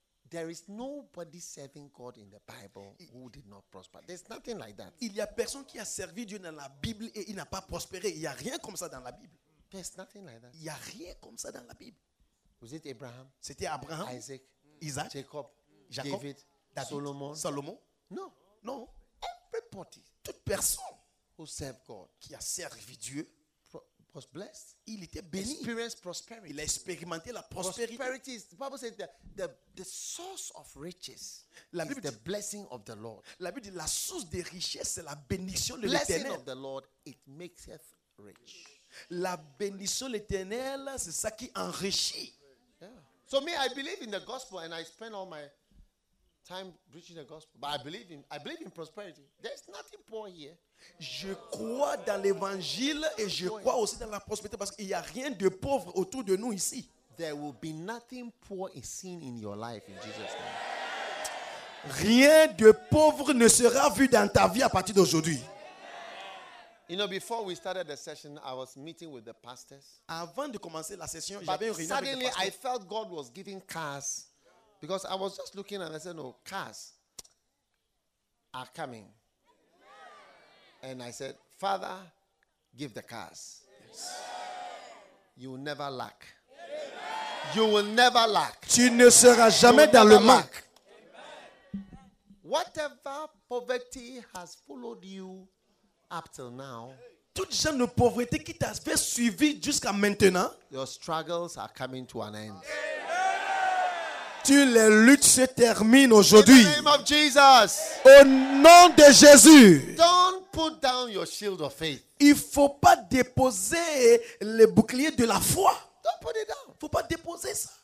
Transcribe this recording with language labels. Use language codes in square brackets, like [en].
[en] There is nobody serving God in the Bible who did not prosper. There's nothing like that. [fr] Il y a personne qui a servi Dieu dans la Bible et il n'a pas prospéré. Il y a rien comme ça dans la Bible. [en] There's nothing like that. [fr] Il y a rien comme ça dans la Bible. [en] Was it Abraham? [fr] C'était Abraham. [en] Isaac. Isaac. Jacob. David. Solomon. [fr] Salomon. [en] No. No. Everybody. [fr] Toute personne [en] who served God, [fr] qui a servi Dieu, [en] was blessed. [fr] Il était béni. [en] Experienced prosperity. [fr] Il a expérimenté la prospérité. [en] Prosperity is, the Bible says the source of riches. [fr] La Bible [en] is the blessing of the Lord. [fr] La Bible dit la source des richesses c'est la bénédiction de l'Éternel. [en] Blessing of the Lord, it makes us rich. [fr] La bénédiction éternelle, c'est ça qui enrichit. [en] So me, I believe in the gospel and I spend all my time preaching the gospel. But I believe in prosperity. There's nothing poor here. [fr] Je crois dans l'évangile et je crois aussi dans la prospérité parce qu'il n'y a rien de pauvre autour de nous ici. [en] There will be nothing poor seen in your life in Jesus' name. [fr] Rien de pauvre ne sera vu dans ta vie à partir d'aujourd'hui. [en] You know, before we started the session, I was meeting with the pastors. [fr] Avant de commencer la session, j'avais une réunion avec les pasteurs. [en] Suddenly, I felt God was giving cars, because I was just looking and I said, "No, cars are coming." And I said, "Father, give the cars. Yes. You will never lack. Amen. You will never lack. [fr] Tu ne seras jamais dans le manque. [en] Whatever poverty has followed you." Up till now, [fr] toute genre de pauvreté qui t'a fait suivre jusqu'à maintenant, [en] your struggles are coming to an end. [fr] Tu les luttes se terminent aujourd'hui. [en] In the name of Jesus. [fr] Au nom de Jésus. [en] Don't put down your shield of faith. [fr] Il ne faut pas déposer le bouclier de la foi. [en] Don't put it down. [fr] Il ne faut pas déposer ça.